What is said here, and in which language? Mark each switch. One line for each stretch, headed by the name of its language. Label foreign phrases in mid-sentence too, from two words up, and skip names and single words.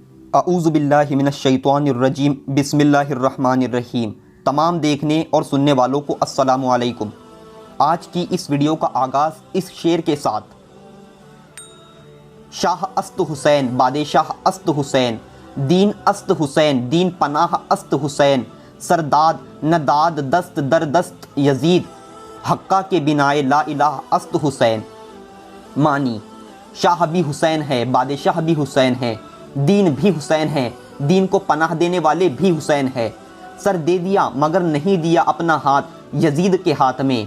Arabic: اعوذ باللہ من الشیطان الرجیم بسم اللہ الرحمن الرحیم۔
Urdu: تمام دیکھنے اور سننے والوں کو
Arabic: السلام علیکم۔
Urdu: آج کی اس ویڈیو کا آغاز اس شعر کے ساتھ:
Persian: شاہ است حسین بادشاہ است حسین، دین است حسین دین پناہ است حسین، سرداد نداد دست در دست یزید، حقہ کے بنائے
Arabic: لا الہ
Persian: است حسین۔
Urdu: معنی: شاہ بھی حسین ہے، بادشاہ بھی حسین ہے، دین بھی حسین ہے، دین کو پناہ دینے والے بھی حسین ہے۔ سر دے دیا مگر نہیں دیا اپنا ہاتھ یزید کے ہاتھ میں۔